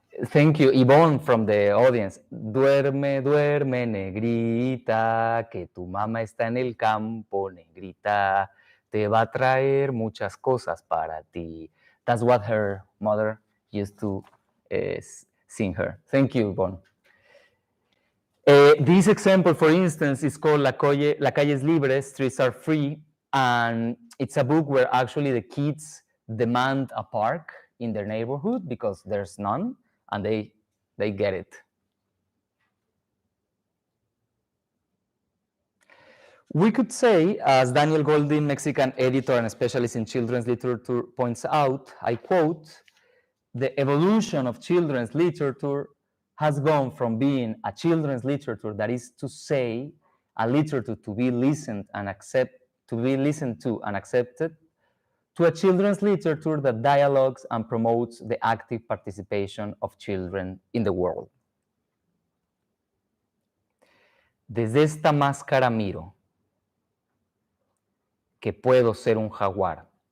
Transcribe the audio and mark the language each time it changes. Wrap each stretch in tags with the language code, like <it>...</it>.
<en>Thank you, Yvonne from the audience.</en> <es>Duerme, duerme, negrita, que tu mamá está en el campo, negrita, te va a traer muchas cosas para ti.</es> <en>That's what her mother used to sing her. Thank you, Yvonne. This example, for instance, is called La Calles Libres, Streets Are Free, and it's a book where actually the kids demand a park in their neighborhood because there's none, and they get it. We could say, as Daniel Goldin, Mexican editor and specialist in children's literature, points out, I quote, "The evolution of children's literature has gone from being a children's literature, that is to say, a literature to be listened and listened to and accepted, to a children's literature that dialogues and promotes the active participation of children in the world.</en> <es>Desde esta máscara miro que puedo ser un jaguar.</es>